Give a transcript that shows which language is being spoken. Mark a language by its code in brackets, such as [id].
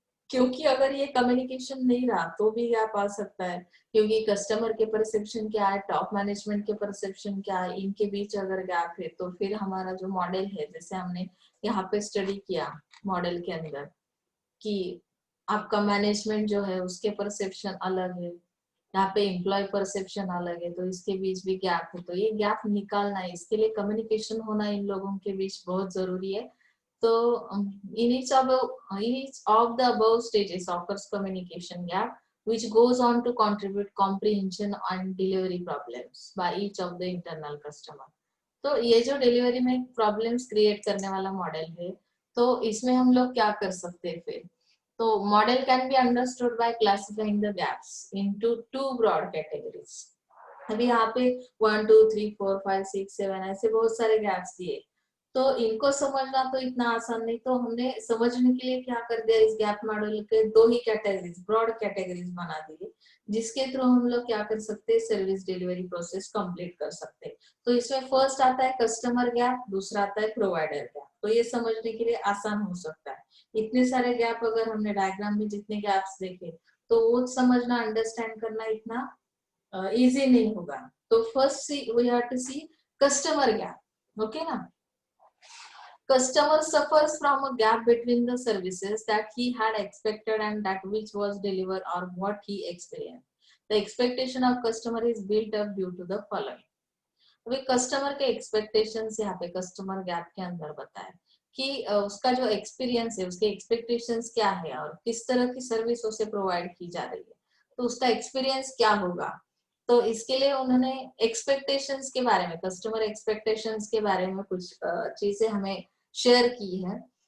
[hi] क्योंकि अगर ये कम्युनिकेशन नहीं रहा तो भी गैप आ सकता है, क्योंकि कस्टमर के परसेप्शन क्या है, टॉप मैनेजमेंट के परसेप्शन क्या है, इनके बीच अगर गैप है तो फिर हमारा जो मॉडल है, जैसे हमने यहाँ पे स्टडी किया मॉडल के अंदर कि आपका मैनेजमेंट जो है उसके परसेप्शन अलग है, यहाँ पे एम्प्लॉय परसेप्शन अलग है, तो इसके बीच भी गैप है. तो ये गैप निकालना है, इसके लिए कम्युनिकेशन होना इन लोगों के बीच बहुत जरूरी है. [en] तो in each of the above stages offers communication gap which goes on to contribute comprehension and delivery problems by each of the internal customer. [hi] तो ये जो डिलीवरी में प्रॉब्लम्स क्रिएट करने वाला मॉडल है, तो इसमें हम लोग क्या कर सकते हैं फिर. [en] तो model can be understood by classifying the gaps into 2 broad categories. [hi] अभी यहाँ पे 1 2 3 4 5 6 7 ऐसे बहुत सारे गैप्स दिए, तो इनको समझना तो इतना आसान नहीं, तो हमने समझने के लिए क्या कर दिया, इस गैप मॉडल के दो ही कैटेगरीज, ब्रॉड कैटेगरीज बना दिए, जिसके थ्रू हम लोग क्या कर सकते हैं, सर्विस डिलीवरी प्रोसेस कंप्लीट कर सकते हैं। तो इसमें फर्स्ट आता है कस्टमर गैप, दूसरा आता है प्रोवाइडर गैप। तो ये समझने के लिए आसान हो सकता है। इतने सारे गैप अगर हमने डायग्राम में जितने गैप्स देखे तो वो समझना, अंडरस्टैंड करना इतना इजी नहीं होगा। [en] तो first we have to see customer gap. [hi] Okay ना, [en] customer suffers from a gap between the services that he had expected and that which was delivered or what he experienced. The expectation of customer is built up due to the following. [hi] अभी customer के expectations यहाँ पे customer gap के अंदर बताया कि उसका जो एक्सपीरियंस है, उसके एक्सपेक्टेशंस क्या है और किस तरह की सर्विस उसे प्रोवाइड की जा रही है, तो उसका एक्सपीरियंस क्या होगा। तो इसके लिए उन्होंने एक्सपेक्टेशंस के बारे में, कस्टमर एक्सपेक्टेशंस के बारे में कुछ चीजें हमें शेयर की है।